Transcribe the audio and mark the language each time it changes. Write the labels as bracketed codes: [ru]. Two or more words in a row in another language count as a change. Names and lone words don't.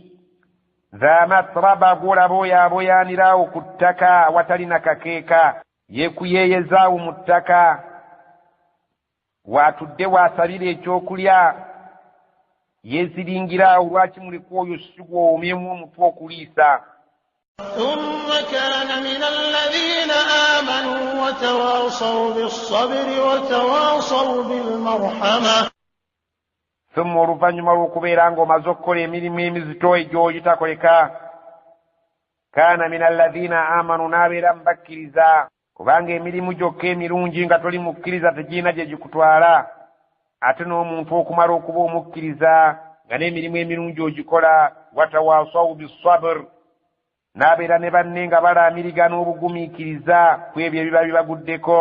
[ar] ذا متربة [lg] gwolaba oyaboyaaniraawo ku ttaka awatali na kakeeka yeekuyeeyezaawo mu ttaka waatudde waasabira ekyokulya yeeziringiraawo. lwaki mulekwa oyo sigwomyemu omutwe okuliisa. [ar] ثم كان من الذين آمنوا وتواصوا بالصبر وتواصوا بالمرحمة. [lg] thumma oluvannyuma lw'okubeera ng'omaze okukola emirimu emizito egy'ogitakoleka [ar] كان من الذين آمنوا [lg] n'abeera mubakkiriza kubanga emirimu gyokka emirungi nga toli mukkiriza tegiina gye gikutwala. ate n'omuntu okumala okuba omukkiriza nga n'emirimu emirungi ogikola [ar] وتواصوا بالصبر [lg] n'abeera ne banne nga balaamirigana obugumiikiriza ku ebyo ebiba bibaguddeko.